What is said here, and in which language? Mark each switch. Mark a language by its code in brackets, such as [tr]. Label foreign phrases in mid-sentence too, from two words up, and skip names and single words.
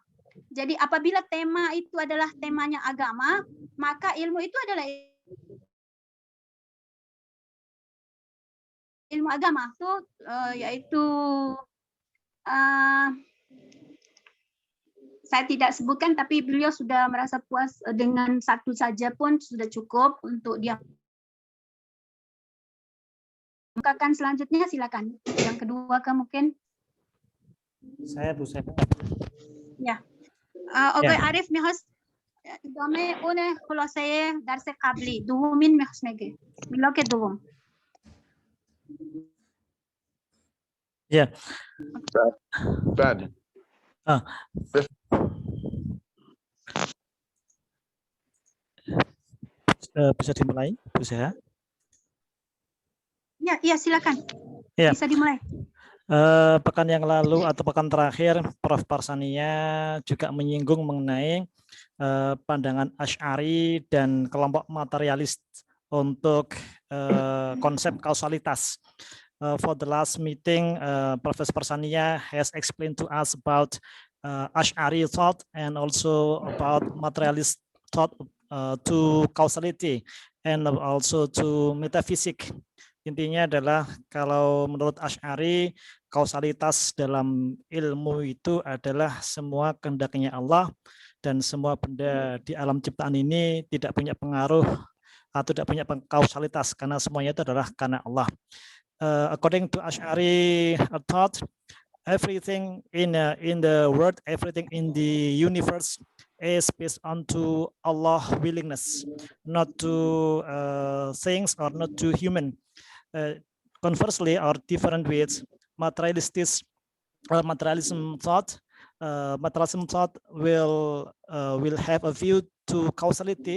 [id] Jadi apabila tema itu adalah temanya agama, maka ilmu itu adalah ilmu agama itu yaitu saya tidak sebutkan, tapi beliau sudah merasa puas dengan 1 saja pun sudah cukup untuk dia. Bukakan selanjutnya silakan. Yang kedua kan mungkin saya Bu Seha. Ya. [fa] آقای عارف میخواست ادامه اون خلاصه درس قبلی دومین میخواست میگه میلاک دوم. [id] Ya. [fa] بعد. [id] Bisa dimulai Bu Seha? Ya, silakan. Ya. Bisa dimulai. Pekan yang lalu atau pekan terakhir Prof. Parsania juga menyinggung mengenai pandangan Asy'ari dan kelompok materialis untuk konsep kausalitas. [en] For the last meeting, Professor Parsania has explained to us about Asy'ari thought and also about materialist thought to causality and also to metaphysics [id] Intinya adalah kalau menurut Asy'ari, kausalitas dalam ilmu itu adalah semua kehendaknya Allah dan semua benda di alam ciptaan ini tidak punya pengaruh atau tidak punya kausalitas karena semuanya itu adalah karena Allah. [en] According to Asy'ari thought, everything in the world, everything in the universe is based on to Allah willingness, not to things or not to human. Conversely, or different ways, materialism thought will have a view to causality.